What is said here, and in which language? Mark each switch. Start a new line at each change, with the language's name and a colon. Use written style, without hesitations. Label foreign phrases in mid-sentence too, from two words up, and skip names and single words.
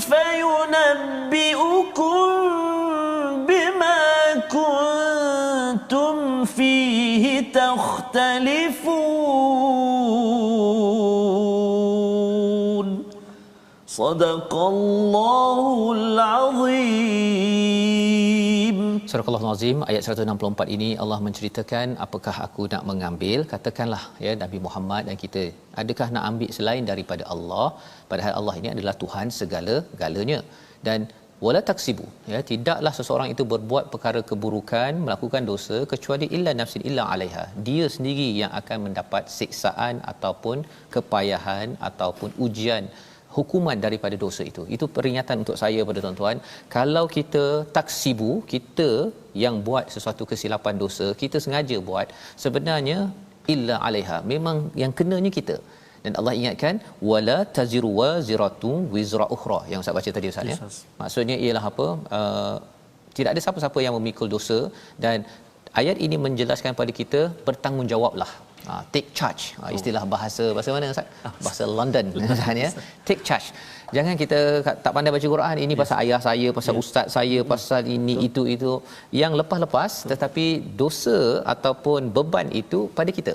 Arabic: فينبئكم بما كنتم فيه تختلفون صدق الله العظيم.
Malay: Surah Al-Azim ayat 164 ini Allah menceritakan apakah aku nak mengambil, katakanlah, ya, Nabi Muhammad dan kita, adakah nak ambil selain daripada Allah, padahal Allah ini adalah Tuhan segala-galanya. Dan
Arabic: ولا تكسب,
Malay: ya, tidaklah seseorang itu berbuat perkara keburukan, melakukan dosa kecuali
Arabic: إلا نفس إلا عليها,
Malay: dia sendiri yang akan mendapat siksaan ataupun kepayahan ataupun ujian, hukuman daripada dosa itu. Itu peringatan untuk saya pada tuan-tuan, kalau kita taksibu, kita yang buat sesuatu kesilapan dosa, kita sengaja buat, sebenarnya
Arabic: إلا عليها,
Malay: memang yang kenanya kita. Dan Allah ingatkan
Arabic: ولا تزر وازرة وزر أخرى
Malay: yang Ustaz baca tadi Ustaz, ya. Maksudnya ialah apa? Tidak ada siapa-siapa yang memikul dosa, dan ayat ini menjelaskan pada kita bertanggungjawablah.
English: Take charge,
Malay: istilah bahasa mana Ustaz? Bahasa London misalnya.
English: Take charge.
Malay: Jangan kita tak pandai baca Quran, ini pasal ayah saya, pasal ustaz saya, pasal ini itu yang lepas-lepas, tetapi dosa ataupun beban itu pada kita.